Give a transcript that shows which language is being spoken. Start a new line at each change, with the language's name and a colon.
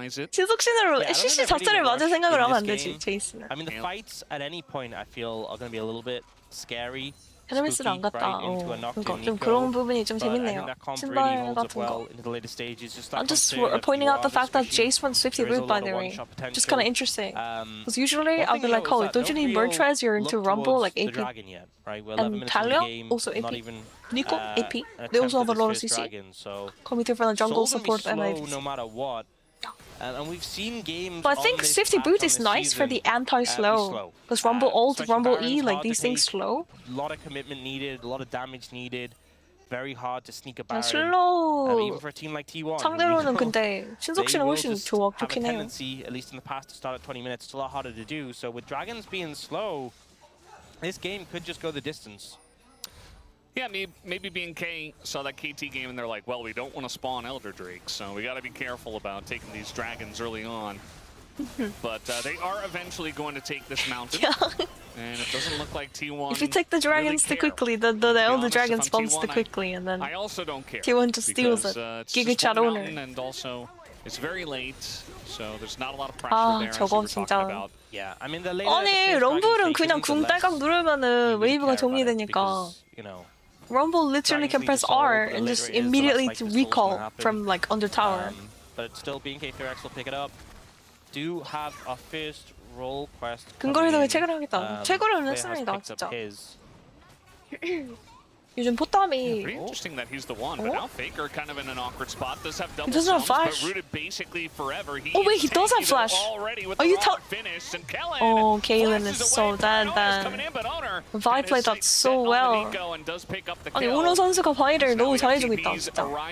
Korean: 신속신으로 CC 자체를 맞을 생각을 하면 안 되지, 제이스는.
English: I mean the fights at any point I feel are going to be a little bit scary.
Korean: 헤르메스를 안 갔다. 그러니까 좀 그런 부분이 좀 재밌네요. 신발 같은 거.
English: I'm just pointing out the fact that Jace went Swifty route, by the way. Just kind of interesting. Because usually I'll be like, oh, don't you need bird tries? You're into Rumble, like AP. And Talia, also AP. Nico, AP. They also have a lot of CC. Coming from the jungle support and APs. No matter what. And we've seen games. But I think Swifty boot is nice for the anti-slow. Because Rumble ult, Rumble E, like these things slow. A lot of commitment needed, a lot of damage needed. Very hard to sneak a Baron.
Korean: 슬로우
English: even for a team like T1.
Korean: 상대로는 근데 신속신은 훨씬 좋긴 해요.
English: At least in the past to start at 20 minutes, it's a lot harder to do. So with Dragons being slow, this game could just go the distance. Yeah, maybe BNK saw that KT game and they're like, well, we don't want to spawn Elder Drakes, so we got to be careful about taking these dragons early on. But they are eventually going to take this mountain. Yeah. And it doesn't look like T1. If you take the dragons too quickly, the Elder Dragon spawns too quickly, and then I also don't care. T1 just steals it. Giga Chat owner. And also, it's very late, so there's not a lot of pressure there.
Korean: 저거 진짜.
English: Yeah, I mean the
Korean: 아니 럼블은 그냥 궁 딸깍 누르면은 웨이브가 정리되니까.
English: Rumble literally can press R and just immediately to recall from like under tower. But still, BNK Ferex will pick it up. Do have a first role quest.
Korean: 근거리도 체크를 하겠다. 체크를 했습니다, 진짜. 요즘 포탑이.
English: Pretty interesting that he's the one, but now Faker kind of in an awkward spot. Does have double doesn't have flash. but rooted basically forever. Oh wait, he does have flash. Are you Oh, Kaylin is so dead then. Vi played that so well.
Korean: 아니 오너 선수가 바이를 너무 잘해주고 있다, 진짜.